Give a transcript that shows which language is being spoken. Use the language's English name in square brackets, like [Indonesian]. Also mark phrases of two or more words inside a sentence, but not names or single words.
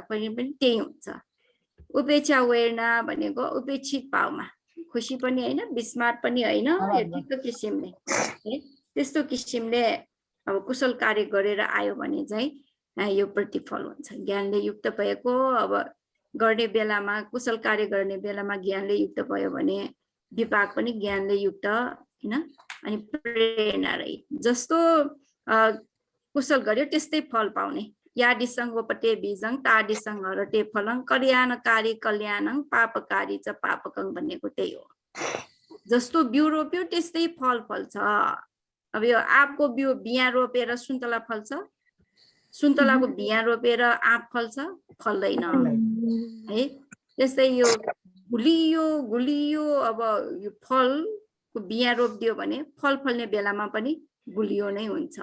[Nepali] पनि त्यही हुन्छ उपेक्षा वेर्ना भनेको उपेक्षित भावमा खुसी पनि होइन विस्मात पनि होइन यतिको किसिमले है त्यस्तो किसिमले अब कुशल कार्य गरेर आयो भने चाहिँ यो प्रतिफल हुन्छ ज्ञानले युक्त भएको अब गर्ने बेलामा कुशल कार्य गर्ने बेलामा ज्ञानले युक्त भयो भने विपाक पनि ज्ञानले युक्त हैन अनि प्रेरणा रही जस्तो कुशल गर्यो त्यस्तै फल पाउने [Pali] यादिसंगोपते बीजं तादिसंग हरते फलं कल्याणकारी कल्याणं पापकारी च पापकं [Nepali] भनेको त्यही हो जस्तो बिउ रोप्यो त्यस्तै फल फल्छ अब यो आँपको बिउ बियाँ रोपेर सुन्तला फल्छ सुन्तलाको बियाँ रोपेर आँप फल्छ फल्दैन है त्यस्तै यो गुलियो अब यो फलको बियाँ रोपिदियो भने फल फल्ने बेलामा पनि गुलियो नै हुन्छ